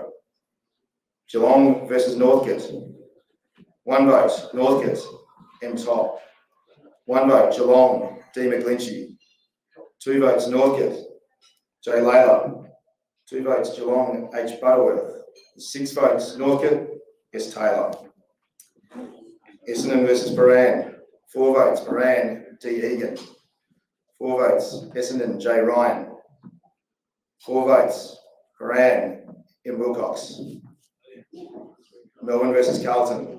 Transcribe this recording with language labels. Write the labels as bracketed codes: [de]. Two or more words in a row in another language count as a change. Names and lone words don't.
[en] Geelong versus Northcote. 1 vote, Northcote, M. Todd. 1 vote, Geelong, D. McGlinchey. 2 votes, Northcote, J. Layla. 2 votes Geelong, H. Butterworth. 6 votes Northcote, S. Taylor. Essendon versus Paran. 4 votes Paran, D. Egan. 4 votes Essendon, J. Ryan. 4 votes Paran, M. Wilcox. Melbourne versus Carlton.